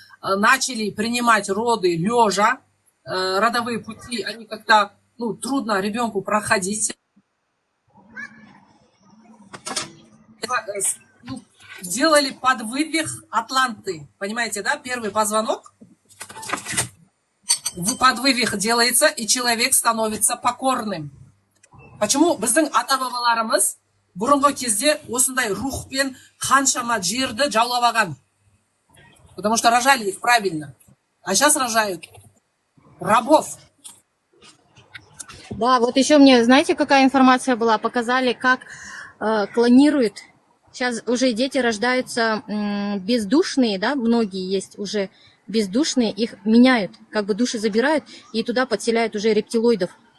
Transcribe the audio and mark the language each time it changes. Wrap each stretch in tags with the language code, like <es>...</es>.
<ru>Начали принимать роды лежа, родовые пути, они как-то, ну, трудно ребенку проходить. Ну, делали подвывих Атланты, понимаете, да? Первый позвонок. Подвывих делается, и человек становится покорным. Почему</ru> <kk>біздің ата-бабаларымыз бұрынғы кезде осындай рухпен қаншама жерді жаулап алған?</kk> <ru>Потому что рожали их правильно. А сейчас рожают рабов. Да, вот еще мне, знаете, какая информация была? Показали, как клонируют. Сейчас уже дети рождаются бездушные, да, многие есть уже бездушные, их меняют, как бы души забирают и туда подселяют уже рептилоидов.</ru>